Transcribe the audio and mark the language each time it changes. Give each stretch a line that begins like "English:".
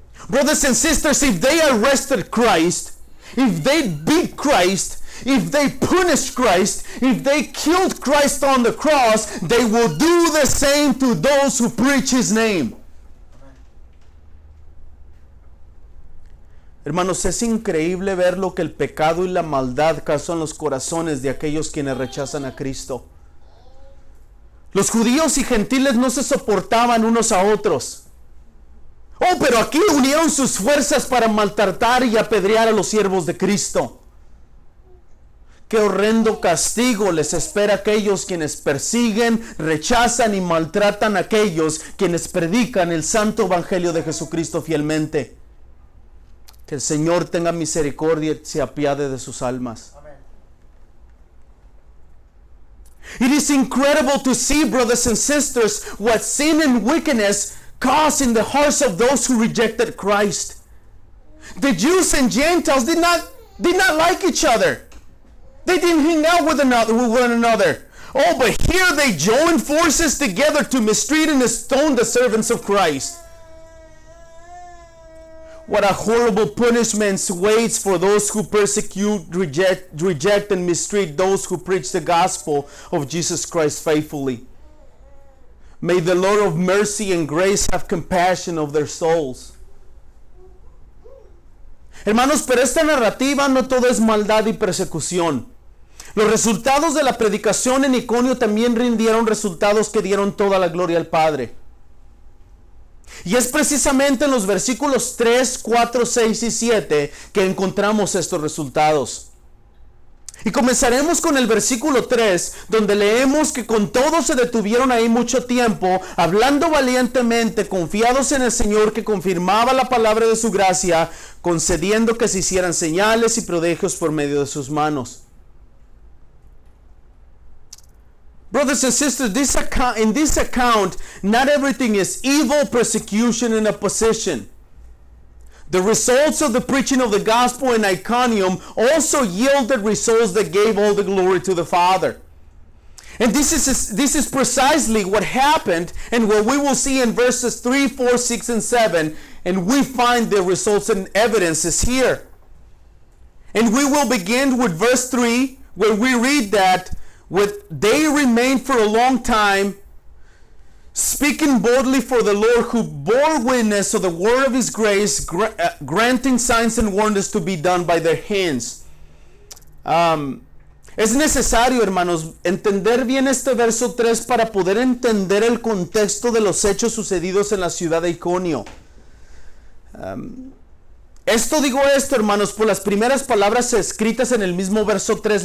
English: Brothers and sisters, if they arrested Christ, if they beat Christ, if they punished Christ, if they killed Christ on the cross, they will do the same to those who preach his name.
Spanish: Hermanos, es increíble ver lo que el pecado y la maldad causó en los corazones de aquellos quienes rechazan a Cristo. Los judíos y gentiles no se soportaban unos a otros. Oh, pero aquí unieron sus fuerzas para maltratar y apedrear a los siervos de Cristo. Qué horrendo castigo les espera a aquellos quienes persiguen, rechazan y maltratan a aquellos quienes predican el santo evangelio de Jesucristo fielmente. Que el Señor tenga misericordia y se apiade de sus almas.
English: It is incredible to see, brothers and sisters, what sin and wickedness caused in the hearts of those who rejected Christ. The Jews and Gentiles did not like each other. They didn't hang out with one another. Oh, but here they joined forces together to mistreat and stone the servants of Christ. What a horrible punishment waits for those who persecute, reject, and mistreat those who preach the gospel of Jesus Christ faithfully. May the Lord of mercy and grace have compassion of their souls.
Spanish: Hermanos, pero esta narrativa no todo es maldad y persecución. Los resultados de la predicación en Iconio también rindieron resultados que dieron toda la gloria al Padre. Y es precisamente en los versículos 3, 4, 6 y 7 que encontramos estos resultados. Y comenzaremos con el versículo 3, donde leemos que con todo se detuvieron ahí mucho tiempo, hablando valientemente, confiados en el Señor que confirmaba la palabra de su gracia, concediendo que se hicieran señales y prodigios por medio de sus manos.
English: Brothers and sisters, in this account, not everything is evil, persecution, and opposition. The results of the preaching of the gospel in Iconium also yielded results that gave all the glory to the Father. And this is precisely what happened and what we will see in verses 3, 4, 6, and 7. And we find the results and evidences here. And we will begin with verse 3, where we read that they remained for a long time, speaking boldly for the Lord, who bore witness of the word of his grace, granting signs and wonders to be done by their hands.
Spanish: Es necesario, hermanos, entender bien este verso 3 para poder entender el contexto de los hechos sucedidos en la ciudad de Iconio. Digo esto, hermanos, por las primeras palabras escritas en el mismo verso 3.